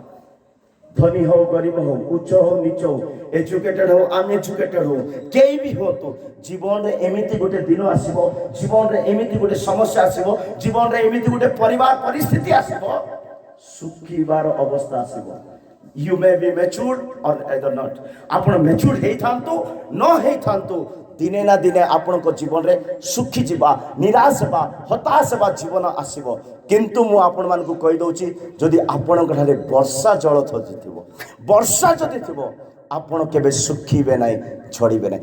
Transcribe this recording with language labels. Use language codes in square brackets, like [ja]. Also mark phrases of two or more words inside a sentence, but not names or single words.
[or] ଧନୀ ହଉ ଗରିବ ହଉ, ଉଚ୍ଚ ହଉ ନିଚ ହଉ, ଏଜୁକେଟେଡ ହଉ ଅନଏଜୁକେଟେଡ ହଉ, କେହି ବି ହୁଅନ୍ତୁ, ଜୀବନରେ ଏମିତି ଗୋଟେ ଦିନ ଆସିବ, ଜୀବନରେ ଏମିତି ଗୋଟେ ସମସ୍ୟା ଆସିବ, ଜୀବନରେ ଏମିତି ଗୋଟେ ପରିବାର ପରିସ୍ଥିତି ଆସିବ, ଶୁଖିବାର ଅବସ୍ଥା ଆସିବ। [en] You may be matured or either not. [or] ଆପଣ matured ହେଇଥାନ୍ତୁ ନ ହେଇଥାନ୍ତୁ, ଦିନେ ନା ଦିନେ ଆପଣଙ୍କ ଜୀବନରେ ଶୁଖିଯିବା, ନିରାଶ ହେବା, ହତାଶ ହେବା ଜୀବନ ଆସିବ। କିନ୍ତୁ ମୁଁ ଆପଣମାନଙ୍କୁ କହିଦେଉଛି, ଯଦି ଆପଣଙ୍କ ଠାରେ ବର୍ଷା ଜଳ ଥିବ, ବର୍ଷା ଯଦି ଥିବ, ଆପଣ କେବେ ଶୁଖିବେ ନାହିଁ, ଝଡ଼ିବେ ନାହିଁ।